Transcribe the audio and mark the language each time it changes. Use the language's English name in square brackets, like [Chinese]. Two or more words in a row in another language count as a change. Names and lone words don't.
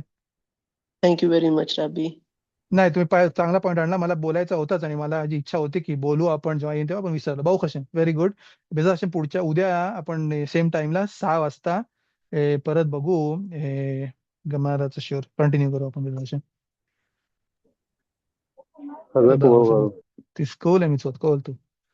[English] thank you very much Rabbi. [Marathi] नाही, तुम्ही चांगला पॉईंट आणला. मला बोलायचं होतंच आणि मला जी इच्छा होती की बोलू आपण जेव्हा येईन तेव्हा, पण विसरलो. भाऊ हशेम, [English] very good. [Hebrew] בעזרת השם [Marathi] पुढच्या उद्या आपण सेम टाइमला 6 वाजता परत बघू. गमाराचं शुअर कंटिन्यू करू आपण [Hebrew] בעזרת השם. חזק תודה וברוך. לכם. תזכו למצוות כל טוב.